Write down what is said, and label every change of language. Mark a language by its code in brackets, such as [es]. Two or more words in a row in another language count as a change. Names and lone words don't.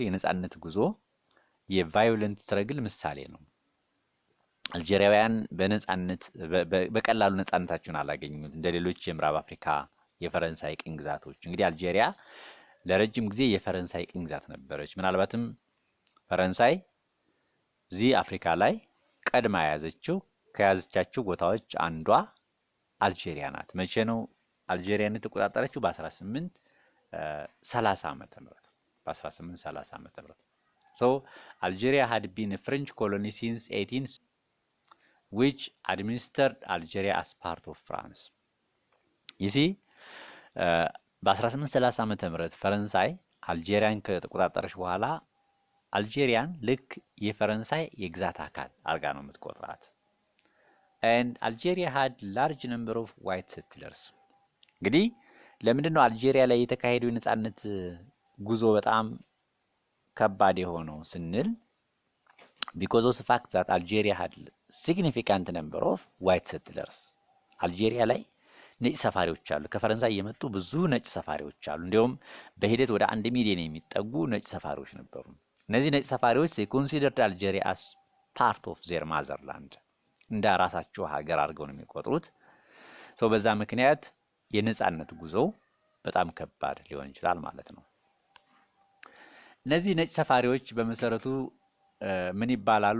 [am] የነፃነት ጉዞ [en] violent struggle [am] ምሳሌ ነው። አልጄሪያውያን በቀላሉ ነፃነታቸውን አላገኙም እንደሌሎች የምዕራብ አፍሪካ የፈረንሳይ ቅኝ ግዛቶች። እንግዲህ አልጄሪያ ለረጅም ጊዜ የፈረንሳይ ቅኝ ግዛት ነበረች። ምናልባትም ፈረንሳይ እዚህ አፍሪካ ላይ ቀድማ ከያዘቻቸው ቦታዎች አንዷ አልጄሪያ ናት። መቼ ነው አልጄሪያን የተቆጣጠረችው? በ1830 ዓመተ ምህረት [en] Algeria had been a French colony since 18 which administered Algeria as part of France. [am] በ1830 ዓመተ ምህረት ፈረንሳይ አልጄሪያን ከተቆጣጠረች በኋላ አልጄሪያን ልክ የፈረንሳይ የግዛት አካል አርጋ ነው የምትቆጥራት። [en] and Algeria had large number of white settlers። [am] እንግዲህ ለምንድን ነው አልጄሪያ ላይ የተካሄደው የነፃነት ጉዞ በጣም ከባድ የሆነው ስንል [en] because of the fact that Algeria had significant number of white settlers። [am] አልጄሪያ ላይ ነጭ ሰፋሪዎች አሉ። ከፈረንሳይ የመጡ ብዙ ነጭ ሰፋሪዎች አሉ። እንዲሁም በሂደት ወደ 1 ሚሊዮን የሚጠጉ ነጭ ሰፋሪዎች ነበሩ። እነዚህ ነጭ ሰፋሪዎች [en] considered Algeria as part of their motherland [am] እንደ ራሳቸው ሀገር አድርገው ነው የሚቆጥሩት። በዛ ምክንያት የነጻነት ጉዞ በጣም ከባድ ሊሆን ይችላል ማለት ነው። እነዚህ ነጭ ሰፋሪዎች በመሰረቱ ምን ይባላሉ?